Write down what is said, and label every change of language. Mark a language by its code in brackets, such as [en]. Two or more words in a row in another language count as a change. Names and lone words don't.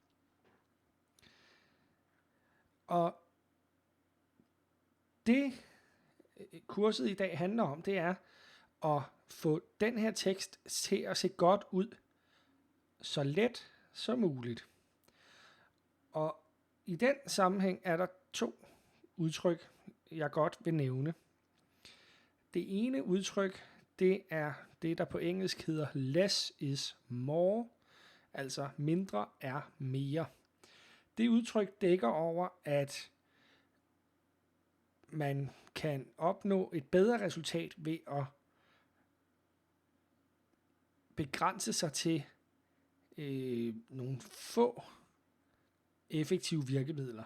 [da] Og det kurset i dag handler om, det er at få den her tekst til at se godt ud, så let som muligt. Og i den sammenhæng er der to udtryk, jeg godt vil nævne. Det ene udtryk, det er det, der på engelsk hedder [en] less is more, [da] altså mindre er mere. Det udtryk dækker over, at man kan opnå et bedre resultat ved at begrænse sig til nogle få effektive virkemidler.